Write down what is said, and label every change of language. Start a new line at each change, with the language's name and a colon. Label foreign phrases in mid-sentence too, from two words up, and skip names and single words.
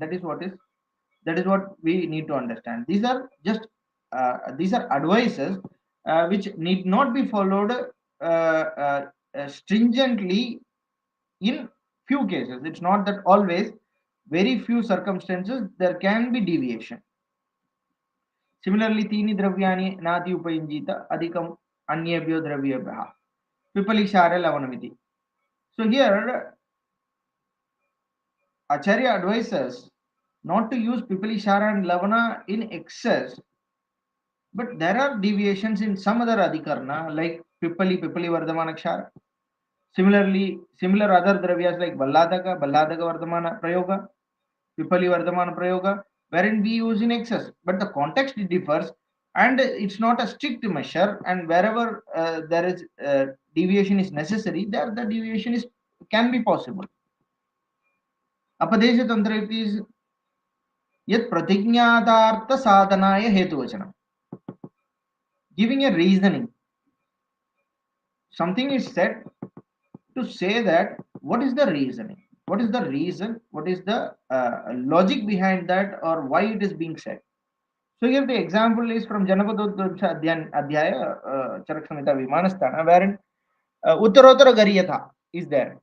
English: That is what we need to understand. These are just these are advices which need not be followed stringently in few cases. It's not that always, very few circumstances there can be deviation. Similarly,
Sanskrit: tini dravyani nati upayinjita adhikam anyebhyo dravyabhah pipalishara lavanamiti.
English: So here Acharya advises not to use pipalishara and lavana in excess, but there are deviations in some other adhikarna like
Sanskrit: pipali vardhamana kshara.
English: Similarly, similar other dravyas like
Sanskrit: balladaka vardhamana prayoga, pipali vardhamana prayoga,
English: wherein we use in excess, but the context differs and it's not a strict measure, and wherever there is deviation is necessary, there the deviation is can be possible.
Sanskrit: Apadesha Tantrayukti is yet pratignatartha sadhanaya hetuvachanam.
English: Giving a reasoning. Something is said to say that what is the reasoning? What is the reason? What is the logic behind that or why it is being said? So here the example is from Janapadodvansha Adhyaya Charak Samhita Vimanasthana, wherein
Sanskrit: Uttarottara Gariyata
English: is there.